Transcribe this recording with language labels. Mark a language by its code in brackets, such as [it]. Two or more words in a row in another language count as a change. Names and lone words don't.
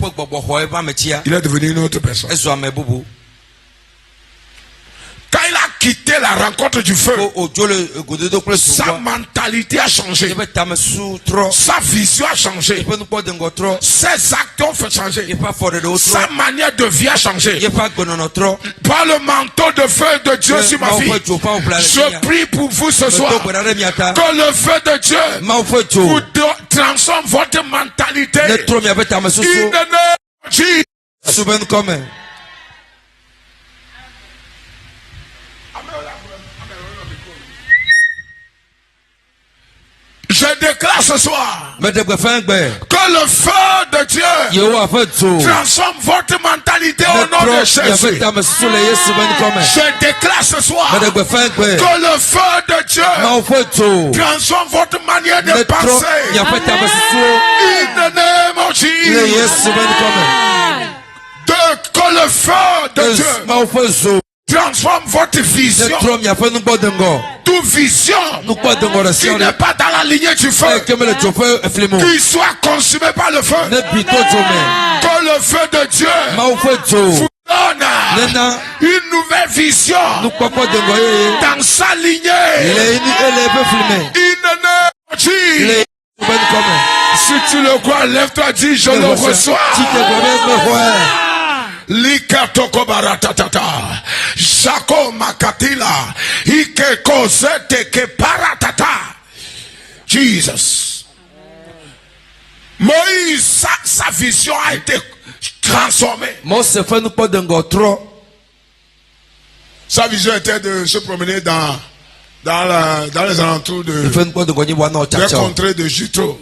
[fr] Il est devenu une autre personne. Quand il a quitté la rencontre du feu, sa mentalité a changé, sa vision a changé, ses actes ont fait changer, sa manière de vie a changé. Par le manteau de feu de Dieu sur ma vie, je prie pour vous ce soir que le feu de Dieu vous transforme votre mentalité. [en] In the name of Jesus. [fr] Je déclare ce soir que le feu de Dieu transforme votre mentalité au nom de Jésus. Je déclare ce soir que le feu de Dieu transforme votre manière de penser. [en] In the name of Jesus. [fr] Que le feu de Dieu transforme votre vision. Toute vision qui n'est pas dans la lignée du feu, qu'il soit consumé par le feu. Que le feu de Dieu vous donne une nouvelle vision dans sa lignée. Si tu le crois, lève-toi, dis je le reçois. Likatoko baratatata, Jako makatila, Ike kozete ke paratata. Jesus. Moïse, sa vision a été transformée. Sa vision était de se promener dans les alentours de la contrée de Jutro.